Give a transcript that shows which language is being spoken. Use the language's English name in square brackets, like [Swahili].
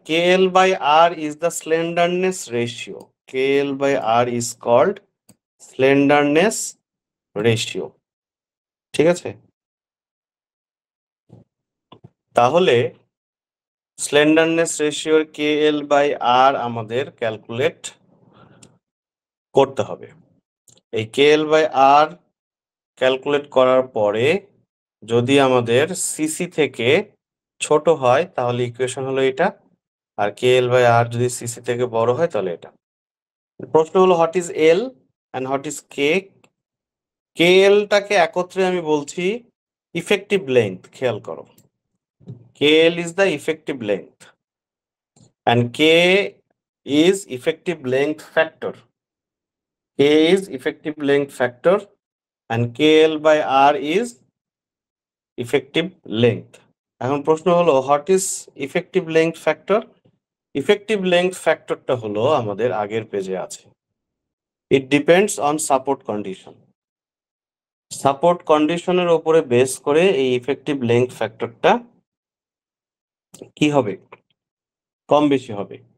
[English] KL by R is the slenderness ratio. KL by R is called slenderness ratio. [Bangla] ঠিক আছে, তাহলে স্লেন্ডারনেস রেশিওর KL by R আমাদের calculate করতে হবে। এই KL by R ক্যালকুলেট করার পরে যদি আমাদের সিসি থেকে ছোট হয় তাহলে ইকুয়েশন হলো এটা, আর KL by R যদি সিসি থেকে বড় হয় তাহলে এটা। প্রশ্ন হলো [English] What is L and what is K. [Bangla] KL টাকে একত্রে আমি বলছি ইফেক্টিভ লেন্থ, খেয়াল করো, [English] KL is the effective length and K is effective length factor. K is effective length factor and KL by R is effective length. [Bangla] এখন প্রশ্ন হলো [English] What is effective length factor. [Bangla] Effective length ফ্যাক্টরটা হলো আমাদের আগের পেজে আছে, [English] It depends on support condition. [Bangla] Support কন্ডিশনের উপরে বেস করে এই ইফেক্টিভ লেন্থ ফ্যাক্টরটা কি হবে, কম বেশি হবে।